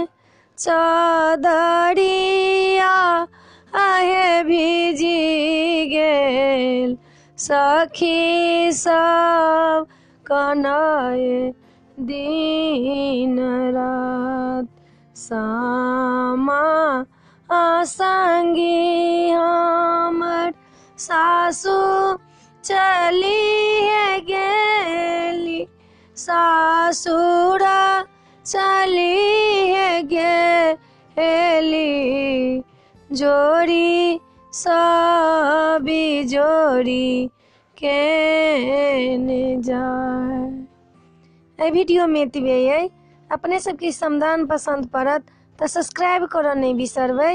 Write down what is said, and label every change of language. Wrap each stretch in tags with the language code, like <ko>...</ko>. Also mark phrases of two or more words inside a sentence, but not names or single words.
<mai>चादरिया आहे भिजी गेल, सखी सब कनाए दिन रात, सामा संगी हमर सासू चली है गेली, सासुरा चली है गेली, जोड़ी सबी जोड़ी केने जाए। ए वीडियो में एतबे अइ। अपने सबके समदान पसंद पड़त तो सब्सक्राइब करऽ नहीं बिसरबै।</mai>